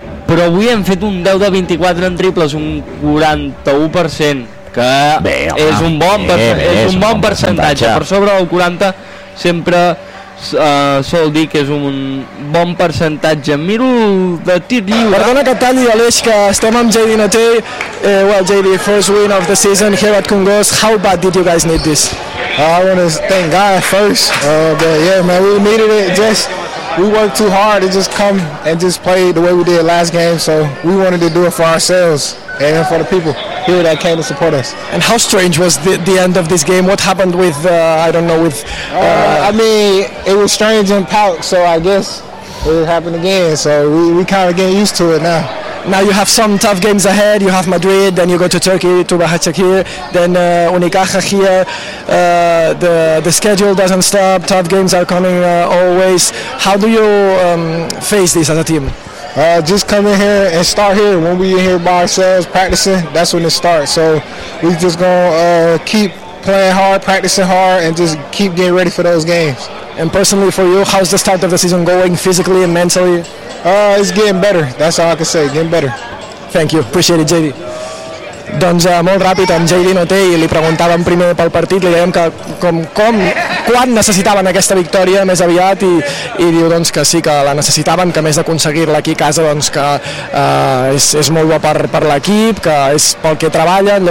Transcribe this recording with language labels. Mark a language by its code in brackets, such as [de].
[ca] Però avui hem fet un 10 de 24 en triples, un 41%, que bé, és un bon, percentatge. Per sobre del 40 sempre sol dir que és un bon percentatge. Miro de tir lliure. Perdona que talli, Aleix, que estem amb JD Notay. [en] Well, JD, first win of the season here at Congos. How bad did you guys need this? I want to thank God first. But yeah, man, we needed it. Just we worked too hard to just come and just play the way we did last game. So we wanted to do it for ourselves and for the people here that came to support us. And how strange was the end of this game? What happened with, I mean, it was strange in Pauk, so I guess it happened again. So we kind of get used to it now. Now you have some tough games ahead. You have Madrid, then you go to Turkey, to Bahçeşehir here, then Unicaja here. The schedule doesn't stop. Tough games are coming always. How do you face this as a team? Just come in here and start here. When we're here by ourselves practicing, that's when it starts. So we just going to keep playing hard, practicing hard, and just keep getting ready for those games. And personally for you, how's the start of the season going physically and mentally? It's getting better. That's all I can say. Getting better. Thank you. Appreciate it, JD. [ca] Doncs molt ràpid amb JD Notay, li preguntàvem primer pel partit, li dèiem que quan necessitaven aquesta victòria més aviat i diu doncs que sí que la necessitaven, que més d'aconseguir-la aquí a casa doncs que és molt bo per l'equip, que és pel que treballen.